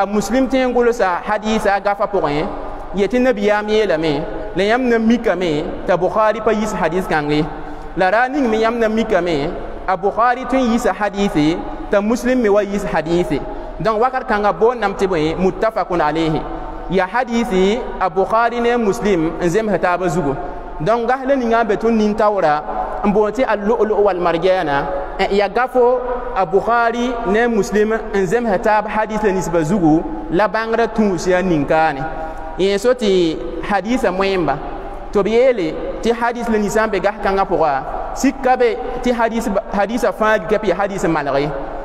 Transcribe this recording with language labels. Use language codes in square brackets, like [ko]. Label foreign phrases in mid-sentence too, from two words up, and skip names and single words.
[mos] muslim tẽ n gʋlsa hadisa a gafa pʋgẽ yetɩ nabiyaam yeelame la yãmb na mikame t'a bukhari pa yis hadis kãnge la ra ning me yãmb na mikame a bukhari tõe n yisa hadise t'a muslim me wa yis hadise donc wakat kãnga boonnam tɩ bõe [ar] متفق عليه [mos] ya hadisi a bukhari ne muslim n zems taaba zugo donc gas la ninga be tõnd nin-taoora n boon tɩ al-lu'lu wal-marjana ya gafo a bukhari ne muslim n zems taab hadis la ninsba zugu la bãngrã tũus yaa nin-kaane yẽ so tɩ hadisa moẽmba tɩ b yeele tɩ hadis la ninsã n be gas kãngã pʋga sika be tɩ hadisa fãa kɛp ya hadis malge